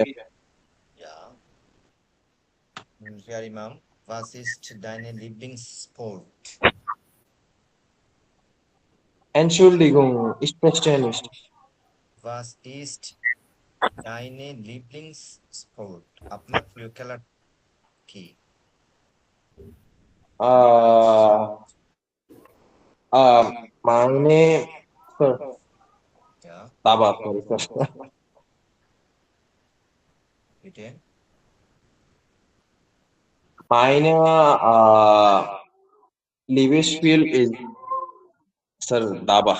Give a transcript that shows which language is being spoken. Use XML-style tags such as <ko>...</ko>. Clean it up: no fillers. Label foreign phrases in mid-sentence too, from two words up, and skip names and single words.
<de>Ja. Herr Imam, was ist deine Lieblingssport? Entschuldigung, ich verstehe nicht. Was ist deine Lieblingssport?</de> <bn>আপনার প্রিয় খেলা কি?</bn> <de>Ah, meine, sir, Ja,</de> <en>sorry, sir.</en> <de>bitte. Meine Liebesspiel ist Sir Dabak.</de>